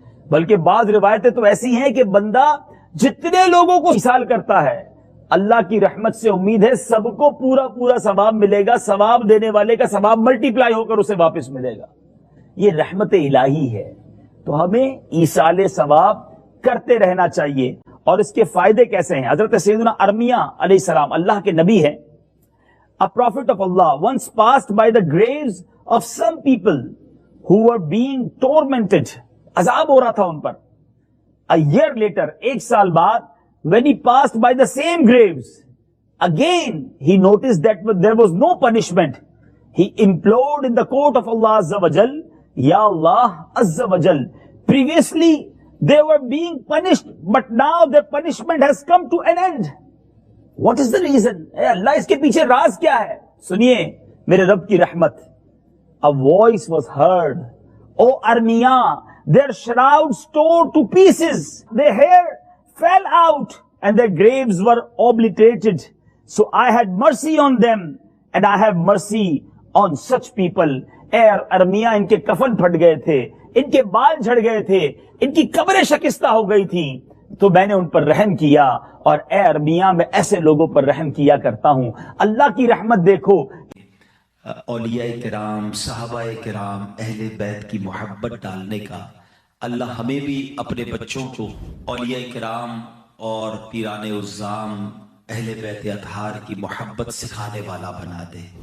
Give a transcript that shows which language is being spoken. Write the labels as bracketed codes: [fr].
[ur] بلکہ بعض روایتیں تو ایسی ہیں کہ بندہ جتنے لوگوں کو ایصال کرتا ہے, اللہ کی رحمت سے امید ہے سب کو پورا پورا ثواب ملے گا, ثواب دینے والے کا ثواب ملٹی پلائی ہو کر اسے واپس ملے گا. یہ رحمت الہی ہے. تو ہمیں ایصال ثواب کرتے رہنا چاہیے. اور اس کے فائدے کیسے ہیں؟ حضرت سیدنا ارمیہ علیہ السلام اللہ کے نبی ہیں. [en] A prophet of Allah once passed by the graves of some people who were being tormented. [ur] عذاب ہو رہا تھا ان پر. [en] A year later, [ur] 1 سال بعد, [en] when he passed by the same graves, again he noticed that there was no punishment. He implored in the court of Allah Azza wa Jal, Ya Allah Azza wa Jal, previously they were being punished, but now their punishment has come to an end. What is the reason? [ur] اے اللہ اس کے پیچھے راز کیا ہے؟ سنیے میرے رب کی رحمت. [en] A voice was heard, O Armia, their shrouds tore to pieces, their hair fell out, and their graves were obliterated. So I had mercy on them, and I have mercy on such people. [ur] اے ارمیا ان کے کفن پھٹ گئے تھے, ان کے بال جھڑ گئے تھے, ان کی قبریں شکستہ ہو گئی تھی, تو میں نے ان پر رحم کیا, اور اے ارمیا میں ایسے لوگوں پر رحم کیا کرتا ہوں. اللہ کی رحمت دیکھو. اولیاء کرام, صحابہ کرام, اہل بیت کی محبت ڈالنے کا اللہ ہمیں بھی اپنے بچوں کو اولیاء کرام اور پیران عظام اہل بیت اطہار کی محبت سکھانے والا بنا دے.